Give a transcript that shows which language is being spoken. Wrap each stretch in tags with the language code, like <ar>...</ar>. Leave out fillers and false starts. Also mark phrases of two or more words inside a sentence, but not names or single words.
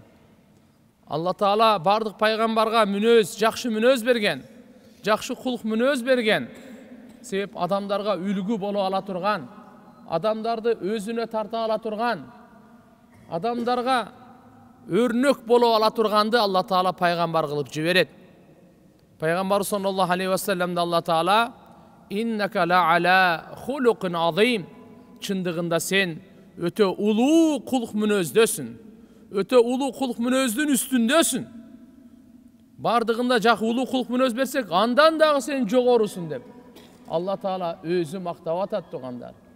<ky>Алла Таала бардык пайгамбарга мүнөз, жакшы мүнөз берген, жакшы кулк мүнөз берген. Себеп адамдарга үлгү боло ала турган, адамдарды өзүнө тарта ала турган, адамдарга өрнөк боло ала турганды Алла Таала пайгамбар кылып жиберет. Пайгамбар</ky> <ar>صلى الله عليه وسلم</ar> <ky>Алла Таала</ky> <ar>إنك لعلى خلق عظيم.</ar> <ky>Чындыгында сен өтө улуу кулк мүнөздөсүн. Өтө улуу кулк мүнөздүн үстүндөсүн. Бардыгында жак улуу кулк мүнөз берсек, андан дагы сен жогорусун деп Алла Таала өзү мактап атат тугандар.</ky>